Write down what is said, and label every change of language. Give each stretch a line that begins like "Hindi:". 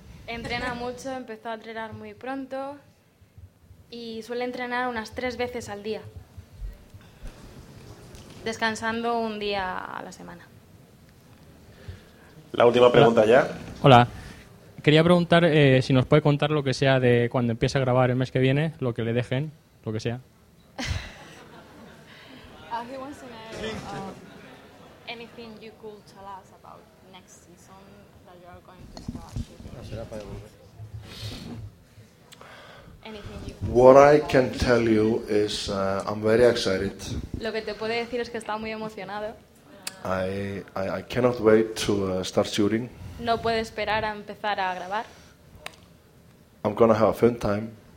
Spanish: Entrena mucho, empezó a entrenar muy pronto y suele entrenar unas 3 veces al día, descansando un día a la semana. La última pregunta. Hola. Ya. Hola. Quería preguntar si nos puede contar lo que sea de cuando empiece a grabar el mes que viene, lo que le dejen, lo que sea.
English: He wants to know anything you could tell us about next season that you are going to start. What I can tell you is I'm very excited.
Spanish: Lo que te puede decir es que está muy emocionado.
English: I cannot wait to start shooting.
Spanish: No puede esperar a empezar a grabar.
English: I'm gonna have a fun time.